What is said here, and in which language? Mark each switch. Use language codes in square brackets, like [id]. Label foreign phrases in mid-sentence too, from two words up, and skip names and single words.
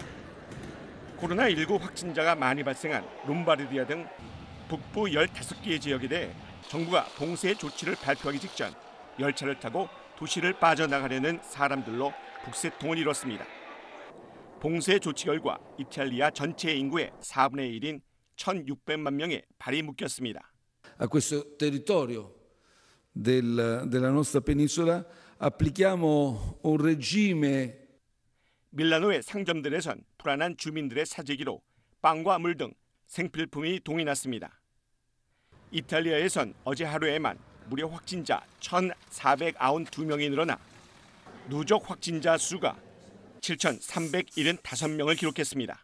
[ko] 코로나19 확진자가 많이 발생한 롬바르디아 등 북부 15개의 지역에 대해 정부가 봉쇄 조치를 발표하기 직전 열차를 타고 도시를 빠져나가려는 사람들로 북새통을 이뤘습니다. 봉쇄 조치 결과 이탈리아 전체 인구의 4분의 1인 1,600만 명의 발이 묶였습니다. [it] A questo territorio della nostra penisola applichiamo un regime. [ko] 밀라노의 상점들에선 불안한 주민들의 사재기로 빵과 물 등 생필품이 동이 났습니다. 이탈리아에선 어제 하루에만 무려 확진자 1,492명이 늘어나 누적 확진자 수가 7,375명을 기록했습니다.